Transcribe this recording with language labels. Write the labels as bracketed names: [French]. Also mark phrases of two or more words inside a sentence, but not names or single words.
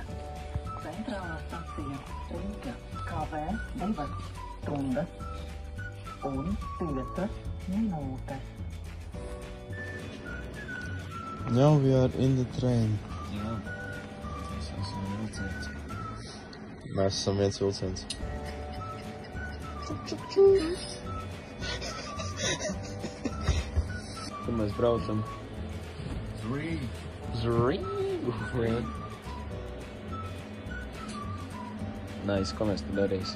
[Latvian] Centrālā stacija Rīga kavē 2 stundas un 5 minūtes. [English] Now we are in the train. [Latvian] Jā, mēs esam vilciens. Mēs esam viens vilciens. Kur mēs braucam? Rīgu. Nice, ko mēs tad darīsim?